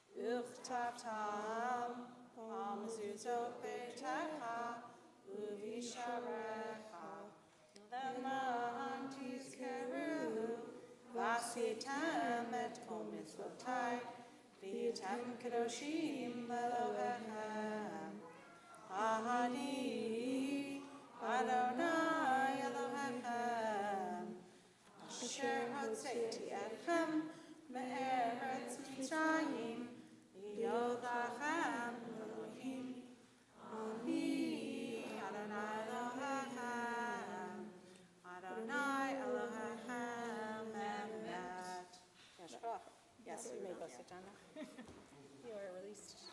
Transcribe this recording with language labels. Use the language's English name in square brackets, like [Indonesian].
[Hebrew] uv'chtavtam al mezuzot beitecha, uv'isharecha, למען תזכרו ועשיתם את כל מצוותיי והייתם קדושים לאלוהיכם. אני אדוני אלוהיכם אשר הוצאתי אתכם מארץ מצרים להיות לכם אלוהים. אני אדוני אלוהיכם Adonai Elohim Emet. [English] Yes, you may both sit down now. You are released.